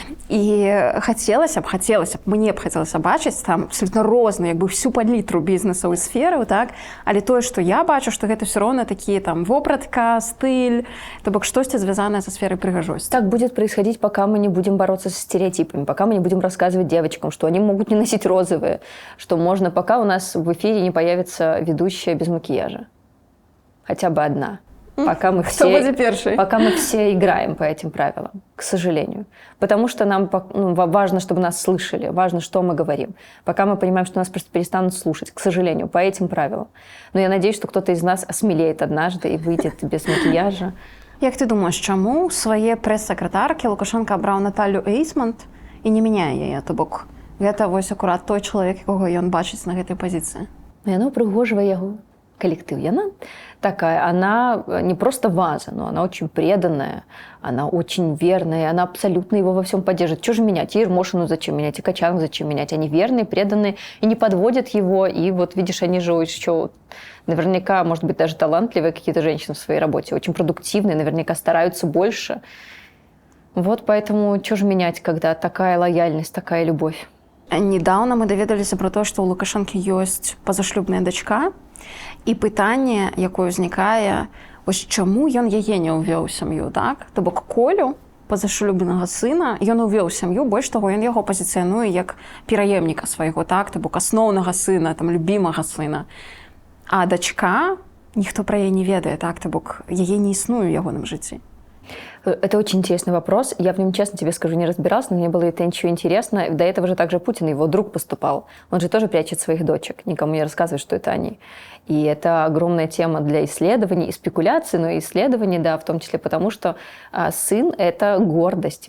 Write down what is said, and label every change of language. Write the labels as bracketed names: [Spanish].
[Belarusian] І хацелася б, мне б хацелася бачыць там абсолютно розныя, як бы всю палітру бізнесаў і сфераў, так, але тое, што я бачу, што гэта [Russian] все равно такие там [Belarusian] вопратка, стыль, то бок штосьці звязанае со сферой прыгажосці. [Russian] Так будет происходить, пока мы не будем бороться со стереотипами, пока мы не будем рассказывать девочкам, что они могут не носить розовые, что можно, пока у нас в эфире не появится ведущая без макияжа. Хотя бы одна. Пока мы все играем по этим правилам, к сожалению. Потому что нам важно, чтобы нас слышали, важно, что мы говорим. Пока мы понимаем, что нас просто перестанут слушать, к сожалению, по этим правилам. Но я надеюсь, что кто-то из нас осмелеет однажды и выйдет без макияжа. [Belarusian] Як ты думаешь, чаму ў свае прэс-сакратаркі Лукашенко абраў Наталью Эйсмонт і не мяняе яе? То бок гэта вось акурат той чалавек, якога ён бачыць на гэтай пазіцыі. Яно упрыгожвае яго коллектив. [Russian] И она такая, она не просто ваза, но она очень преданная, она очень верная, она абсолютно его во всем поддерживает. Что же менять? И Ермошину зачем менять, и Качанов зачем менять? Они верные, преданные и не подводят его. И вот видишь, они же еще наверняка, может быть, даже талантливые какие-то женщины в своей работе, очень продуктивные, наверняка стараются больше. Вот поэтому что же менять, когда такая лояльность, такая любовь? [Belarusian] Недавно мы даведаліся про то, што ў Лукашэнкі ёсць пазашлюбная дачка, і пытанне, якое ўзнікае, вось чаму ён яе не ўвёў у сям'ю, так? То бок Колю, пазашлюбнага сына, ён увёў у сям'ю, больш таго, ён яго пазіцыянуе як пераемніка свайго, так? То бок асноўнага сына, там, любімага сына. А дачка, ніхто пра яе не ведае, так? То бок яе не існуе ў ягоным жыцці. [Russian] Это очень интересный вопрос. Я в нем, честно тебе скажу, не разбиралась, но мне было это ничего интересно. До этого же также Путин, его друг, поступал. Он же тоже прячет своих дочек, никому не рассказывает, что это они. И это огромная тема для исследований и спекуляций, но и исследований, да, в том числе потому, что сын – это гордость.